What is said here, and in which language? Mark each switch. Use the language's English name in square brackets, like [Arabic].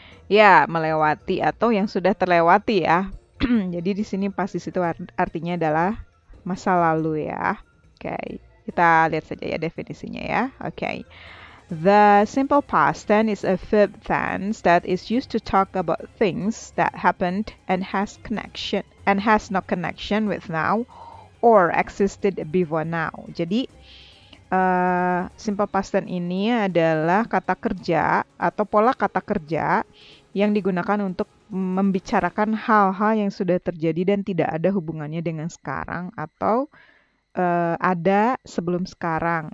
[Indonesian] Ya, melewati atau yang sudah terlewati ya. Jadi di sini past di situ artinya adalah masa lalu ya. Oke, kita lihat saja ya definisinya ya. Oke. [English] The simple past tense is a verb tense that is used to talk about things that happened and has no connection with now or existed before now. [Indonesian] Jadi simple past tense ini adalah kata kerja atau pola kata kerja yang digunakan untuk membicarakan hal-hal yang sudah terjadi dan tidak ada hubungannya dengan sekarang atau ada sebelum sekarang.